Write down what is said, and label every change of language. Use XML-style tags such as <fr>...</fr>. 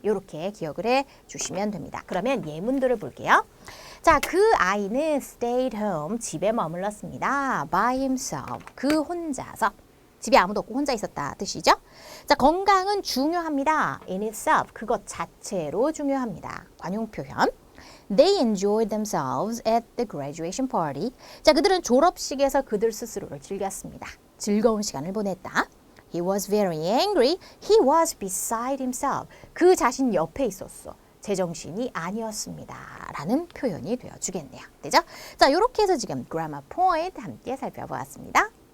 <ko>이렇게 기억을 해 주시면 됩니다. 그러면 예문들을 볼게요. 자, 그 아이는</ko> <en>stayed home,</en> <ko>집에 머물렀습니다.</ko> <en>by himself,</en> <ko>그 혼자서. 집에 아무도 없고 혼자 있었다 뜻이죠. 자, 건강은 중요합니다.</ko> <en>in itself,</en> <ko>그것 자체로 중요합니다. 관용 표현.</ko> <en>They enjoyed themselves at the graduation party.</en> <ko>자, 그들은 졸업식에서 그들 스스로를 즐겼습니다. 즐거운 시간을 보냈다.</ko> <en>He was very angry. He was beside himself.</en> <ko>그 자신 옆에 있었어. 제정신이 아니었습니다. 라는 표현이 되어주겠네요. 되죠? 자, 이렇게 해서 지금 grammar point 함께 살펴보았습니다.</ko>